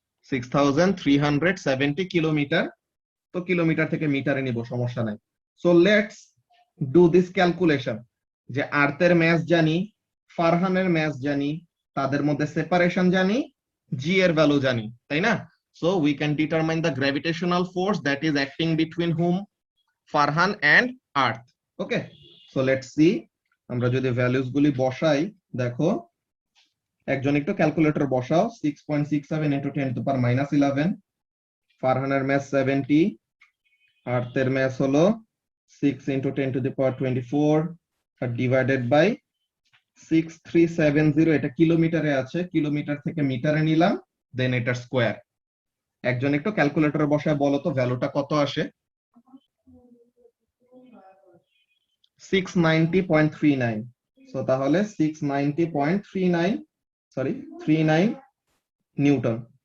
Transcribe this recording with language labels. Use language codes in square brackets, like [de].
[bn] 6370 kilometre. তো kilometre থেকে মিটারে নিব, সমস্যা নাই। [en] so let's do this calculation, [bn] যে আর্থের ম্যাস জানি, ফারহানের ম্যাস জানি, তাদের মধ্যে সেপারেশন জানি, জি এর ভ্যালু জানি, তাই না? [en] So we can determine the gravitational force that is acting between whom? Farhan and Earth. Okay, so let's see. [bn] আমরা যদি ভ্যালুস গুলি বসাই, দেখো একজন একটু ক্যালকুলেটর বসাও। 6.67 into 10 to the power minus 11, ফারহানের math 70, আর্তের math হলো 6 into 10 to the power 24 আর divided by 6370। এটা কিলোমিটারে আছে, কিলোমিটার থেকে মিটারে নিলাম, দেন এটার স্কোয়ার। একজন একটু ক্যালকুলেটরে বসায় বলো তো ভ্যালুটা কত আসে। 690.39। সো তাহলে 690.39 নিউটন।